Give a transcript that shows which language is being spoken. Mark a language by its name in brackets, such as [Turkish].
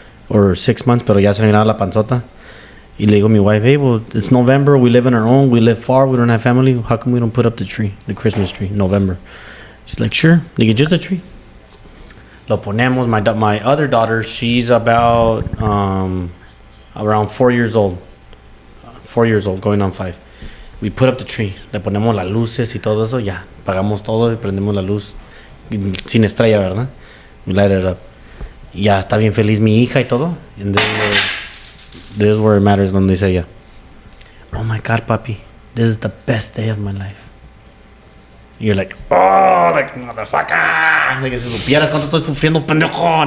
[English] Or 6 months, [Spanish] pero ya se le miraba la panzota. Y le digo a mi [English] wife, hey, well, it's November, we live on our own, we live far, we don't have family. How come we don't put up the Christmas tree, November? She's like, sure. They get just a tree. [Spanish] Lo ponemos. [English] My other daughter, she's about around 4 years old. 4 years old, going on 5. We put up the tree. [Spanish] Le ponemos las luces y todo eso. Ya, pagamos todo y prendemos la luz. Sin estrella, ¿verdad? [English] We light it up. [Spanish] Ya, está bien feliz mi hija y todo. [English] And this is where it matters, [Spanish] donde dice ella, [English] oh my God, papi, this is the best day of my life. You're like, oh, like, motherfucker. [Spanish] Like, si supieras cuánto estoy sufriendo, pendejo.